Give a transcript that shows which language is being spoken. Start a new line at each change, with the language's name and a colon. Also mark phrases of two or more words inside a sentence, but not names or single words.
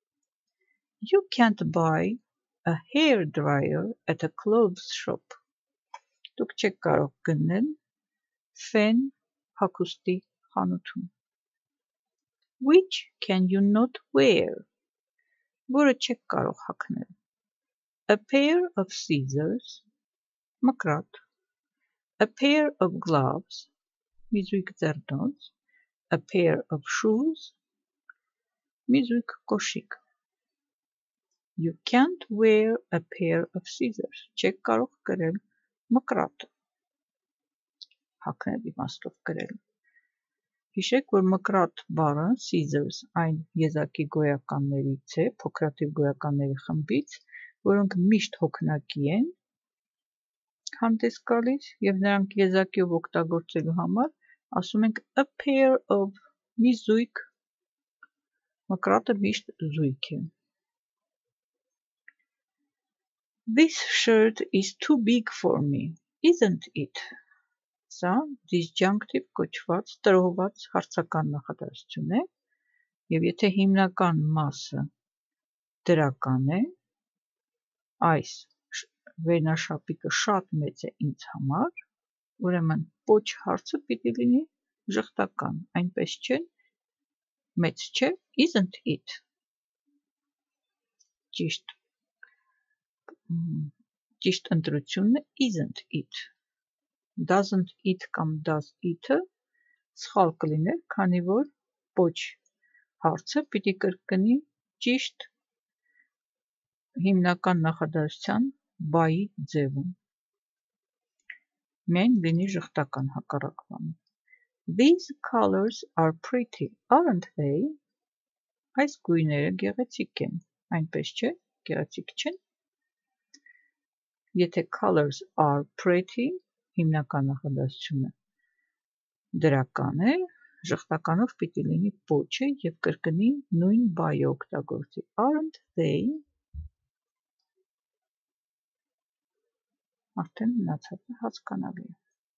English: You can't buy a hair dryer at a clothes shop.
Armenian: Դուք չեք կարող գնել ֆեն հագուստի խանութում.
English: Which can you not wear?
Armenian: Որը չեք կարող հագնել.
English: A pair of scissors, մկրատ. A pair of gloves,
Armenian: միզույգ ձեռնոց.
English: A pair of shoes,
Armenian: միզույգ կոշիկ.
English: You can't wear a pair of scissors.
Armenian: Չեք կարող կրել մկրատ. Հագնել իմաստով կրել. Հիշեք, որ մկրատ բառը scissors այն եզակի գոյականներից է, փոքրաթիվ գոյականների խմբից, որոնք միշտ հոգնակի են հանդես գալիս եւ նրանք եզակիով օգտագործելու համար ասում ենք
English: a pair of
Armenian: մի զույգ մկրատը միշտ զույգ է.
English: This shirt is too big for me, isn't it?
Armenian: Սա disjunctive կոչված տրոհված հարցական նախադասություն է եւ եթե հիմնական մասը դրական է, այս վերնաշապիկը շատ մեծ է ինձ համար, ուրեմն պոչ հարցը պիտի լինի ժխտական, այնպես չէ, մեծ չէ,
English: isn't it?
Armenian: Ճիշտ ընտրությունն է
English: isn't it? Doesn't it
Armenian: կամ
English: does it-
Armenian: ը սխալ կլիներ, քանի որ պոչ հարցը պիտի կրկնի ճիշտ հիմնական նախադասության բայի ձևում. Միայն լինի ժխտական հակառակվանը.
English: These colors are pretty, aren't they?
Armenian: Այս գույները գեղեցիկ են, այնպես չէ, գեղեցիկ չեն.
English: Եթե colors are pretty,
Armenian: հիմնական նախադասությունը դրական է, ժխտականով պիտի լինի պոչը եւ կրկնի նույն բայը օգտագործի.
English: Aren't they?
Armenian: Արդեն մնացածը հասկանալի է.